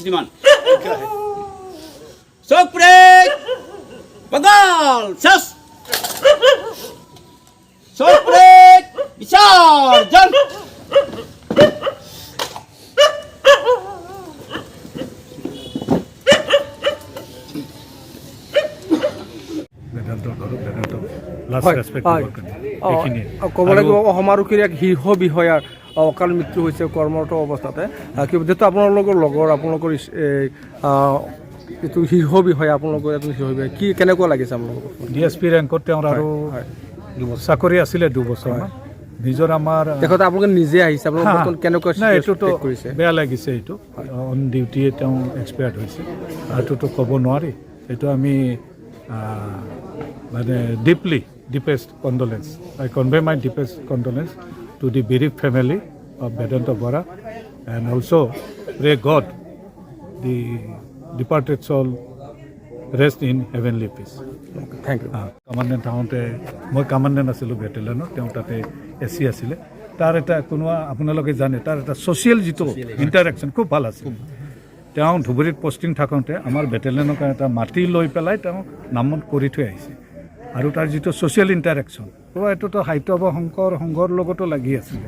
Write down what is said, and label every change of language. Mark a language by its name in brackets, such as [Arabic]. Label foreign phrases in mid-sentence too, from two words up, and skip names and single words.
[Assamese] श्रीमान सौकपेट बगाल शस सौकपेट विसर्जन। ক'ব লাগিব অসম আৰক্ষীৰ এক শীৰ্ষ বিষয়াৰ অকাল মৃত্যু হৈছে কৰ্মৰত অৱস্থাতে। যিহেতু আপোনালোকৰ লগৰ আপোনালোকৰ এইটো শীৰ্ষ বিষয়া, আপোনালোকৰ এজন শীৰ্ষ বিষয়া, কি কেনেকুৱা লাগিছে আপোনালোকৰ? DSP ৰেংকত তেওঁৰ আৰু চাকৰি আছিলে 2 বছৰ। নিজৰ আমাৰ তেখেতে আপোনালোকে নিজে আহিছে, আপোনালোক কেনেকুৱা কৰিছে? বেয়া লাগিছে। এইটো [English] on dutyয়ে [Assamese] তেওঁ এক্সপায়াৰ্ড হৈছে, এইটোতো ক'ব নোৱাৰি। এইটো আমি মানে [English] deepest condolence. I convey my deepest condolence to the bereaved family of Vedanta Bora, and also pray God the departed soul rest in heavenly peace. Thank you. [Assamese] Commandant আহোঁতে মই কামাণ্ডেণ্ট আছিলোঁ বেটেলিয়নত, তেওঁ তাতে AC আছিলে। তাৰ এটা কোনো আপোনালোকে জানে তাৰ এটা ছ'চিয়েল যিটো ইণ্টাৰেকশ্যন খুব ভাল আছিল। তেওঁ ধুবুৰীত পষ্টিং থাকোঁতে আমাৰ বেটেলিয়নৰ কাৰণে এটা মাটি লৈ পেলাই তেওঁ নামত কৰি থৈ আহিছে। আৰু তাৰ যিটো [English] social interaction, [Assamese] এইটোতো সাহিত্য শংকৰ সংঘৰ লগতো লাগি আছিলে।